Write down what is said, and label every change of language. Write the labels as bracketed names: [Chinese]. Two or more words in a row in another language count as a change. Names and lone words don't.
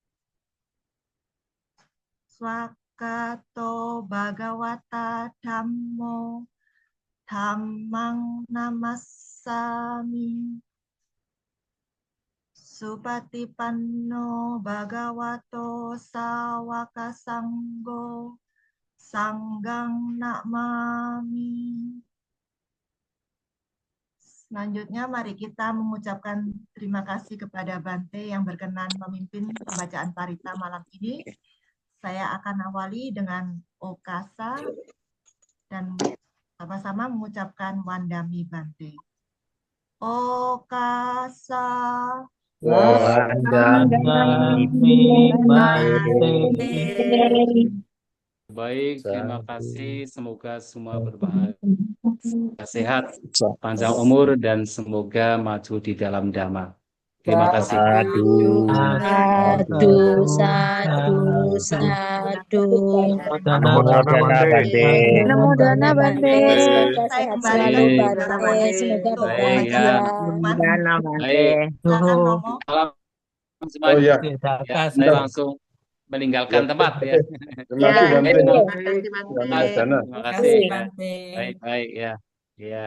[Pali] Swakato Bhagavata Dhammo Dhammang Namassami Supatipanno Bhagavato Sawaka Sangho Sanggang Namami. [Indonesian] Selanjutnya mari kita mengucapkan terima kasih kepada Bante yang berkenan memimpin pembacaan Parita malam ini. Saya akan awali dengan Okasa dan sama-sama mengucapkan [Pali] Wandami Bante. Okasa Wandami Bante. [Indonesian] Baik, terima kasih. Semoga semua berbahagia, sehat, panjang umur, dan semoga maju di dalam dhamma. Terima kasih. [Pali] Sadu, sadu, sadu. Anumodana Bante. Anumodana Bante, [Indonesian] semoga saya sehat kembali selalu ke Bante, Bante semoga untuk Baik, berbahagia. ya. Baik, Silakan Romo. salam Oh semuanya. iya, Ya, saya langsung meninggalkan ya. tempat ya. Terima kasih Bante. Terima kasih Bante. Terima kasih ya. Baik, baik ya. Ya,